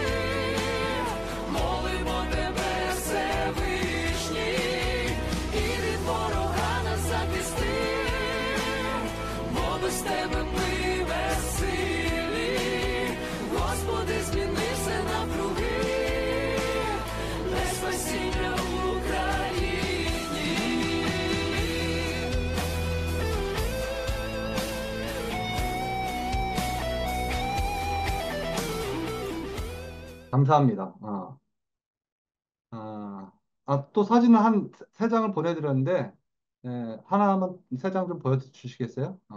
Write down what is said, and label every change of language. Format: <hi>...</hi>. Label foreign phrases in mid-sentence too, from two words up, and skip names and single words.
<uk>молимо Тебе, Всевишній, і від ворога нас захисти, бо без Тебе ми безсилі, Господи, зміни все навкруги, дай спасіння Україні.</uk> <ko>감사합니다. 또 사진을 한 세 장을 보내드렸는데, 하나만, 세 장 좀 보여주시겠어요?</ko>